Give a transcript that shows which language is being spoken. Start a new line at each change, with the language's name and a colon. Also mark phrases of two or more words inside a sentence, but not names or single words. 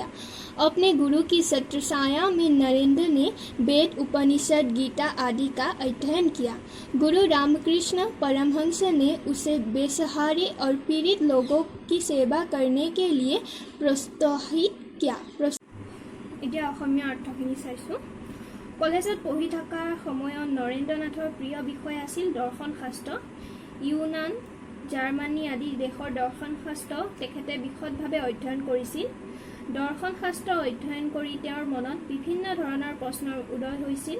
Hindi: अपने गुरु की छत्रछाया में नरेंद्र ने वेद, उपनिषद, गीता आदि का अध्ययन किया। गुरु रामकृष्ण परमहंस ने उसे बेसहारे और पीड़ित लोगों की सेवा करने के लिए प्रोत्साहित किया।
Assamese: এতিয়া অসমীয়া অৰ্থখিনি চাইছোঁ। কলেজত পঢ়ি থকাৰ সময়ত নৰেন্দ্ৰ নাথৰ প্ৰিয় বিষয় আছিল দৰ্শন শাস্ত্ৰ। ইউনান, জাৰ্মানী আদি দেশৰ দৰ্শন শাস্ত্ৰ তেখেতে বিশদভাৱে অধ্যয়ন কৰিছিল। দৰ্শন শাস্ত্ৰ অধ্যয়ন কৰি তেওঁৰ মনত বিভিন্ন ধৰণৰ প্ৰশ্নৰ উদয় হৈছিল।